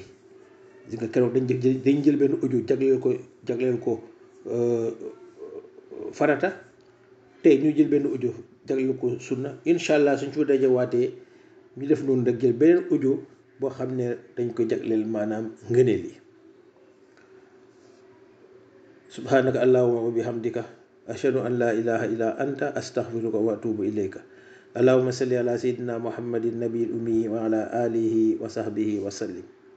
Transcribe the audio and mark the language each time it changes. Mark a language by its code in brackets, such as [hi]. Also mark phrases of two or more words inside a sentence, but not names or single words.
[wo] gis nga keroog dañ jël benn audio jagleel ko farata, tey ñu jël benn audio jagleel ko sunna. [ar] إن شاء الله [wo] suñ fi dajawaatee ñu def noonu rek jël beneen audio boo xam ne dañ ko jagleel maanaam ngëneel yi. [ar] سبحانك اللهم وبحمدك أشهد أن لا إله إلا أنت أستغفرك وأتوب إليك. اللهم صل على سيدنا محمد النبي الأمي وعلى آله وصحبه وسلم.